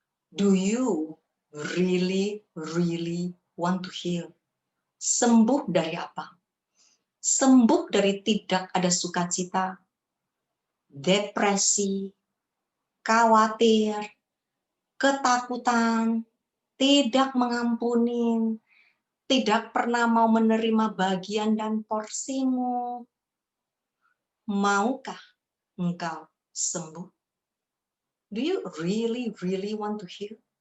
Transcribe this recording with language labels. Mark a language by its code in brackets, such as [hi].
[en] Do you really want to heal? [id] Sembuh dari apa? Sembuh dari tidak ada sukacita, depresi, khawatir, ketakutan, tidak mengampuni, tidak pernah mau menerima bagian dan porsimu. Maukah engkau sembuh? [en] Do you really want to heal?